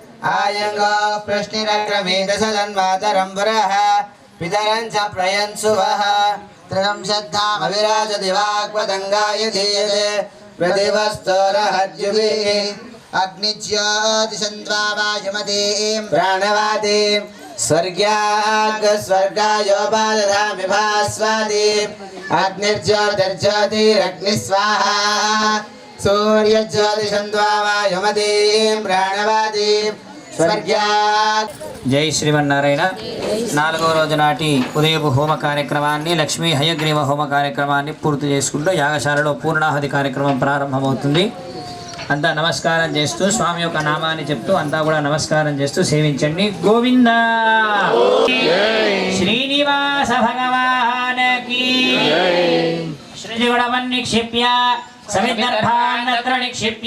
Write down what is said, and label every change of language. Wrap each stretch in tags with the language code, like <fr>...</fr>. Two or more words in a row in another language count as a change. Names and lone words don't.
<sa>आयंगो प्रश्निरक्रमे दशजन्मातरं पुरः पितरं च प्रयन्सुवः त्रयं श्रद्धामविराजति वाग्वदङ्गाय धीयते प्रतिवस्तोरहद्युभिः अग्निज्योतिषन्त्वावायुमतीं प्राणवातीं स्वर्गायोपादधामि भास्वातीम् अग्निर्ज्योतिर्ज्योतिरग्निस्वाहा सूर्यज्योतिषन्त्वावायुमतीं प्राणवातीं स्वर्गात्</sa> <te>జై శ్రీమన్నారాయణ. 4వ రోజు నాటి ఉదయపు హోమ కార్యక్రమాన్ని లక్ష్మీ హయగ్రీవ హోమ కార్యక్రమాన్ని పూర్తి చేసుకుంటూ యాగశాలలో పూర్ణాహుతి కార్యక్రమం ప్రారంభమవుతుంది. అంతా నమస్కారం చేస్తూ స్వామి యొక్క నామాన్ని చెప్తూ అంతా కూడా నమస్కారం చేస్తూ సేవించండి.</te> <sa>గోవింద శ్రీనివాస భగవానకి సృజగుణమన్నిక్షిప్య సవిదర్భాన్నత్ర నిక్షిప్య</sa>